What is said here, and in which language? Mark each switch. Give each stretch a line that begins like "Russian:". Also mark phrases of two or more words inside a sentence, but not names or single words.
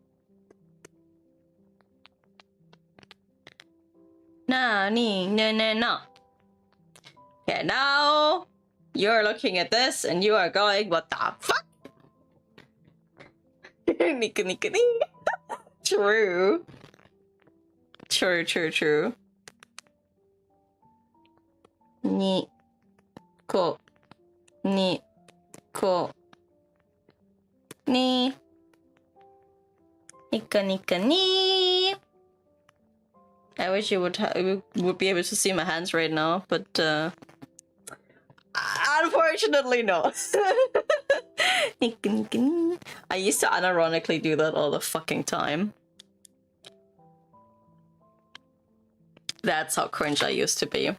English: No. Okay, now you're looking at this and you are going, what the fuck? Nika. True. True. Ni ko ni nika ni. I wish you would be able to see my hands right now, but unfortunately no. I used to unironically do that all the fucking time. That's how cringe I used to be.